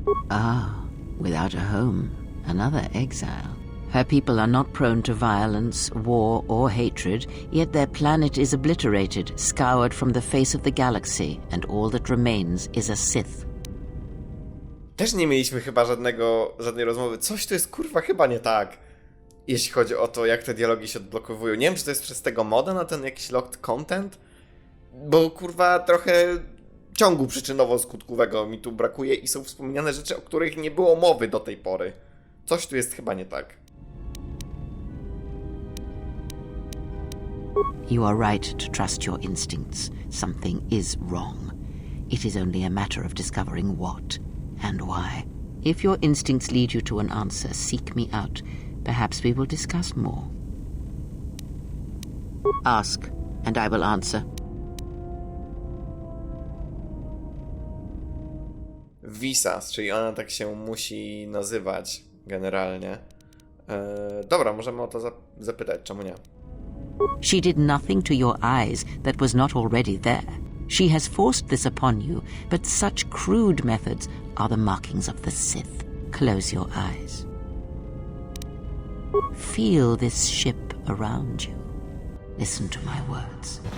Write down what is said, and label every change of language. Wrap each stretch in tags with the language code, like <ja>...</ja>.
<en>Ah, without a home, another exile. Her people are not prone to violence, war, or hatred, yet their planet is obliterated, scoured from the face of the galaxy, and all that remains is a Sith.</en> <pl>Też nie mieliśmy chyba żadnej rozmowy. Coś tu jest kurwa chyba nie tak. Jeśli chodzi o to, jak te dialogi się odblokowują. Nie wiem, czy to jest przez tego moda na ten jakiś locked content? Bo kurwa trochę ciągu przyczynowo-skutkowego mi tu brakuje i są wspomniane rzeczy, o których nie było mowy do tej pory. Coś tu jest chyba nie tak.</pl> <en>You are right to trust your instincts. Something is wrong. It is only a matter of discovering what and why. If your instincts lead you to an answer, seek me out. Perhaps we will discuss more. Ask, and I will answer.</en> <pl>Visas, czyli ona tak się musi nazywać generalnie. Dobra, możemy o to zapytać, czemu nie?</pl> <en>She did nothing to your eyes that was not already there. She has forced this upon you, but such crude methods are the markings of the Sith. Close your eyes. Feel this ship around you. Listen to my words.</en>